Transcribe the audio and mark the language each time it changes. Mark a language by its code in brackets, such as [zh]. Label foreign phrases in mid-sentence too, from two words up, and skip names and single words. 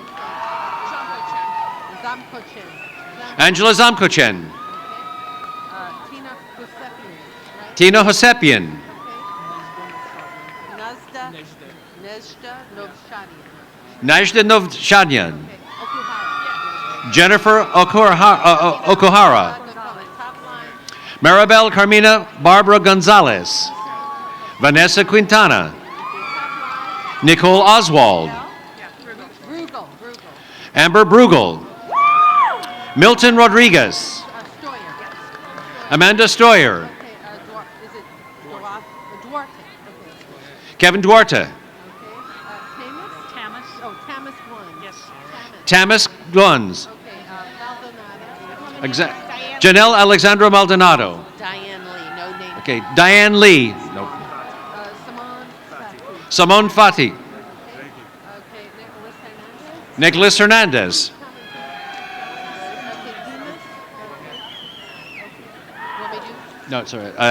[en] Angela Zamkochen. Tina Hosepian. Najda Novshadyan. Jennifer Okuhara. Maribel Carmina Barbara Gonzalez. Vanessa Quintana. Nicole Oswald. Amber Brugel. Milton Rodriguez. Amanda Stoyer. Kevin Duarte. Tamis Gluns. Janelle Alexandra Maldonado. Diane Lee, no name. Okay, Diane Lee. Nope. Simone Fati. Nicholas Hernandez. No, sorry.